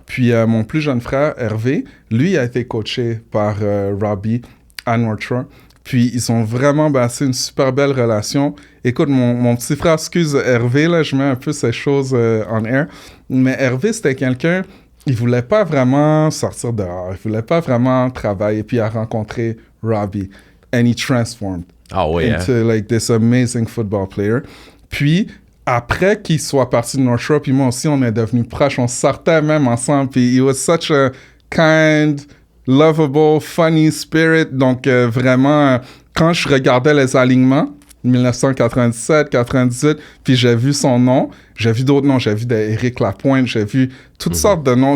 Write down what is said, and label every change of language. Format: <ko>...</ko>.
<fr>Puis mon plus jeune frère, Hervé, lui a été coaché par Robbie à North Shore. Puis ils ont vraiment bâti une super belle relation. Écoute, mon petit frère, excuse Hervé, là, je mets un peu ces choses en air. Mais Hervé, c'était quelqu'un, il voulait pas vraiment sortir dehors. Il voulait pas vraiment travailler. Puis il a rencontré Robbie.</fr> <en>And he transformed into like this amazing football player.</en> <fr>Puis après qu'il soit parti de North Shore, puis moi aussi, on est devenus proches. On sortait même ensemble. Puis</fr> <en>he was such a kind, lovable, funny spirit.</en> <fr>Donc, vraiment, quand je regardais les alignements, 1997, 98, puis j'ai vu son nom, j'ai vu d'autres noms, j'ai vu Éric Lapointe, j'ai vu toutes sortes de noms.</fr>